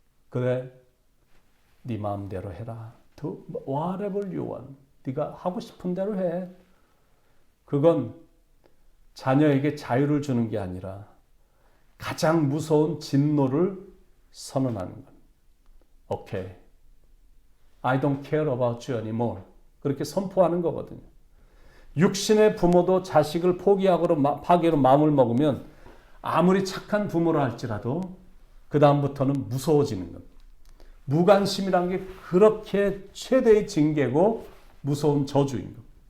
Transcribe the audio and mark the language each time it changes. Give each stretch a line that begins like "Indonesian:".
Korean: 그래, 네 마음대로 해라.
English: Do whatever you want.
Korean: 네가 하고 싶은 대로 해. 그건 자녀에게 자유를 주는 게 아니라 가장 무서운 진노를 선언하는 것. 오케이.
English: I don't care about you anymore.
Korean: 그렇게 선포하는 거거든요. 육신의 부모도 자식을 파괴로 마음을 먹으면 아무리 착한 부모라 할지라도 그 다음부터는 무서워지는 겁니다. 무관심이란 게 그렇게 최대의 징계고 무서운 저주인 겁니다.